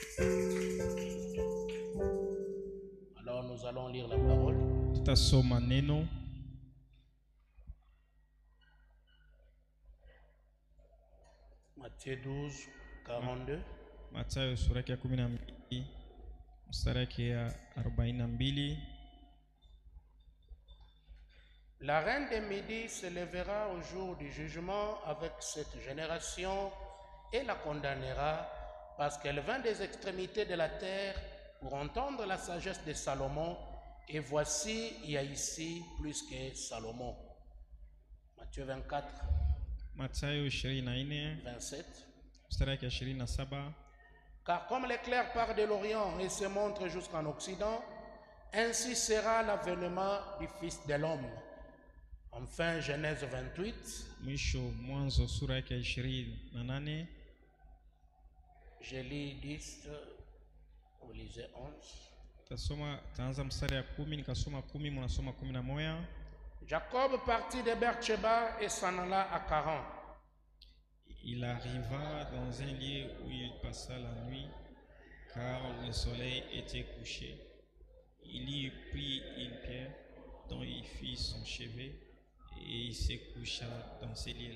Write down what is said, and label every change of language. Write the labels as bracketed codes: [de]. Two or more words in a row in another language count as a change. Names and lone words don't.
[fr] Alors nous allons lire la parole. [sw] Tutasoma neno. [fr] Matthieu 12, 42. [sw] Mathayo sura ya 12 mstari ya 42. [fr] La reine des Midi se lèvera au jour du jugement avec cette génération et la condamnera parce qu'elle vint des extrémités de la terre pour entendre la sagesse de Salomon, et voici, il y a ici plus que Salomon. Matthieu 24, [sw] Mathayo 24 27. mstari ya 27. [fr] Car comme l'éclair part de l'Orient et se montre jusqu'en Occident, ainsi sera l'avènement du Fils de l'homme. Enfin, Genèse 28. [sw] Mwisho Mwanzo sura ya 28. [fr] Je lis 10, vous lisez 11. [sw] Taanza mstari ya 10, nikasoma 10, mnasoma 11. [fr] Jacob partit de Beersheba et s'en alla à Charan. Il arriva dans un lieu où il passa la nuit, car le soleil était couché. Il y prit une pierre dont il fit son chevet, et il se coucha dans ce lieu-là.